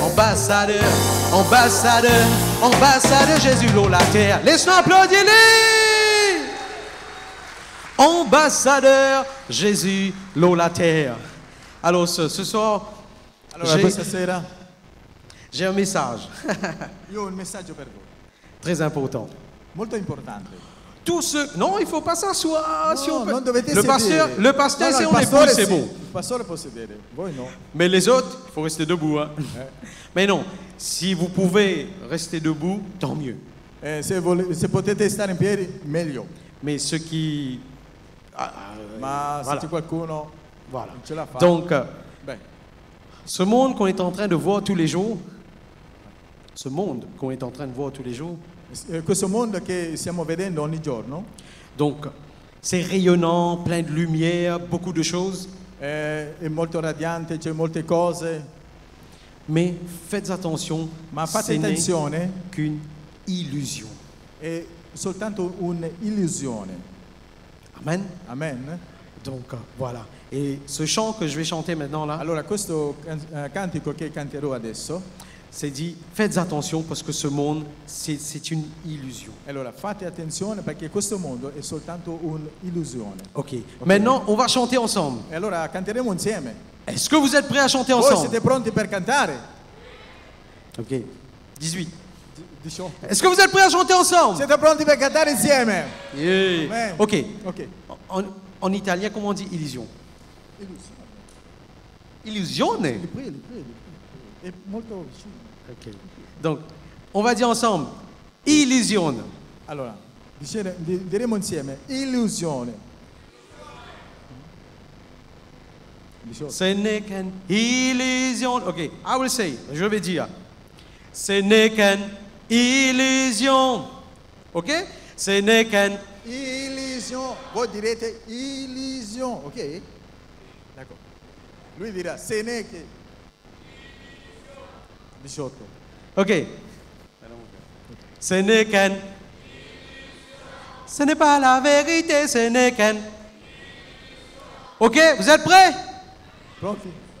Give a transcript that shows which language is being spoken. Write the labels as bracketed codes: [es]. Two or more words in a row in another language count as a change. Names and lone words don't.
[fr] Ambassadeur, ambassadeur, ambassadeur Jésus sur la terre. Laisse-nous applaudir les ambassadeur Jésus sur la terre. Alors ce soir, [it] Allora, questa sera [fr] j'ai un message [it] io ho un messaggio per voi, [fr] très important. [it] molto importante. [fr] Tous ceux... Non, il ne faut pas s'asseoir. Si on peut... [it] non dovete [fr] Le pasteur, [it] sedere. [fr] le pasteur, [it] No, si il [fr] on est [it] pastore [fr] bon, c'est [it] sì, [fr] bon. [it] Il pastore può sedere, voi no. [fr] Mais les autres, il faut rester debout. Hein. Mais non, si vous pouvez rester debout, tant mieux. [it] Se potete stare in piedi, meglio. [fr] Mais ceux qui... [it] Ma [fr] voilà. [it] se c'è qualcuno [fr] Voilà. [it] non ce la fa. [fr] Donc, [it] Beh, [fr] ce monde qu'on est en train de voir tous les jours, ce monde qu'on est en train de voir tous les jours, [it] questo mondo che stiamo vedendo ogni giorno [fr] donc c'est rayonnant, plein de lumière, beaucoup de choses, [it] è molto radiante, c'è molte cose, [fr] mais faites attention, [it] ma fate [fr] ce n'est [it] attenzione, [fr] qu'une illusion. [it] è soltanto un'illusione. Amen. Amen. [fr] Donc voilà. Et ce chant que je vais chanter maintenant là, [it] Allora, questo cantico che canterò adesso, [fr] c'est dit, faites attention parce que ce monde, c'est une illusion. [it] allora fate attenzione perché questo mondo è soltanto un'illusione. Ok. [fr] Maintenant, on va chanter ensemble. [it] E allora canteremo insieme. [fr] Est-ce que vous êtes prêts à chanter [it] Voi [fr] ensemble? [it] siete pronti per cantare? Ok. 18. 18. [fr] Est-ce que vous êtes prêts à chanter ensemble? [it] Siete pronti per cantare insieme? Yeah. Amen. Ok. Ok. [fr] En italien, comment on dit illusion? [it] Illusione. Quelli. È molto vicino. Ok. [fr] Donc, on va dire ensemble, illusion. [it] Allora, diremo insieme illusione. 18. [fr] Ce n'est qu'une illusion. Ok, [en] I will say, [fr] je vais dire. Ce n'est qu'une illusion. Ok? Ce n'est qu'une Illusion. [it] Voi direte illusion, ok? D'accordo. Lui dirà se ne che 18. [fr] Ok. Ce n'est qu'un. Ce n'est pas la vérité, ce n'est qu'un. Ok, vous êtes prêts? [it] Pronti?